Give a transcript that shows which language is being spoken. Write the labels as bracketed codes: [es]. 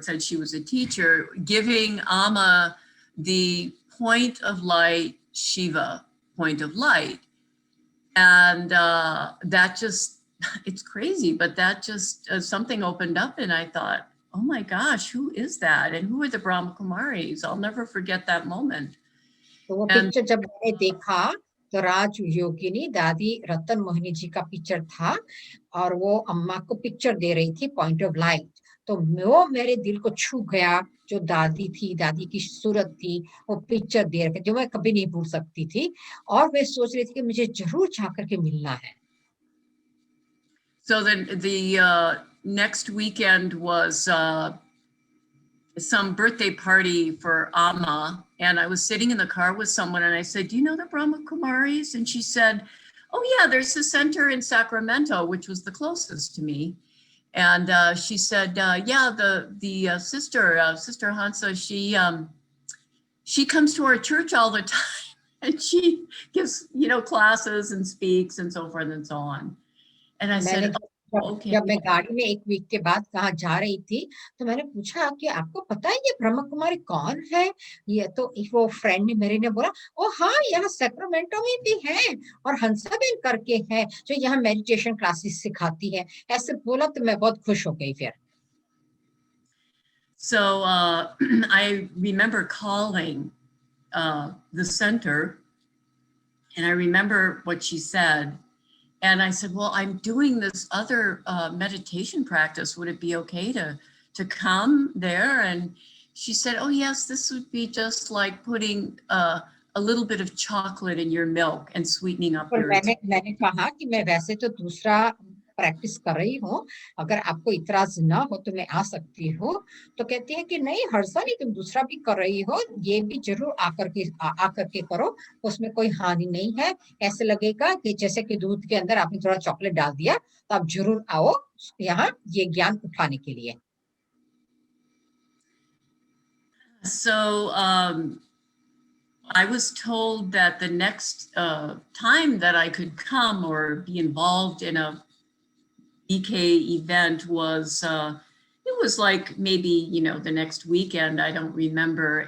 [en] It said she was a teacher giving Amma the point of light, Shiva, point of light. And that just, it's crazy, but that just, something opened up, and I thought, oh my gosh, who is that? And who are the Brahma Kumaris? I'll never forget that moment. [hi] तो वो picture जब मैंने देखा, तो राज योगिनी दादी रतन मोहिनी जी का picture था, और वो अम्मा को पिक्चर दे रही थी पॉइंट ऑफ लाइट. तो वो मेरे दिल को छू गया, जो दादी थी, दादी की सूरत थी, वो पिक्चर दे रहे, जो मैं कभी नहीं भूल सकती थी, और मैं सोच रही थी कि मुझे जरूर जाकर के मिलना है. [en] So then the next weekend was some birthday party for Amma, and I was sitting in the car with someone, and I said, do you know the Brahma Kumaris? And she said, oh yeah, there's a center in Sacramento, which was the closest to me. And she said, yeah, the sister Hansa, she comes to our church all the time, and she gives, you know, classes and speaks and so forth and so on. And I [hi] मैंने जब [en] oh, okay. [hi] जब मैं गाड़ी में एक week के बाद कहाँ जा रही थी, तो मैंने पूछा कि आपको पता है ये ब्रह्म कुमारी कौन है? ये तो वो फ्रेंड ने मेरे ने बोला, ओ हाँ, यहाँ सैक्रामेंटो में भी है और हंसाबेन करके है जो यहाँ मेडिटेशन क्लासेस सिखाती है। ऐसे बोला तो मैं बहुत खुश हो गई फिर। [en] So I remember calling the center, and I remember what she said. And I said, well, I'm doing this other meditation practice. Would it be okay to come there? And she said, oh, yes, this would be just like putting a little bit of chocolate in your milk and sweetening up your [hi] मैंने कहा कि मैं वैसे तो दूसरा practice कर रही हूँ, अगर आपको इतराज ना हो तो मैं आ सकती हूँ। तो कहती है कि नहीं हर्षा, नहीं, तुम दूसरा भी कर रही हो, ये भी जरूर आकर के करो, उसमें कोई हानि नहीं है। ऐसे लगेगा कि जैसे कि दूध के अंदर आपने थोड़ा चॉकलेट डाल दिया, तो आप जरूर आओ यहाँ ये ज्ञान उठाने के लिए। [en] So I was told that the next time that I could come or be involved in a BK event was, it was like maybe, you know, the next weekend, I don't remember.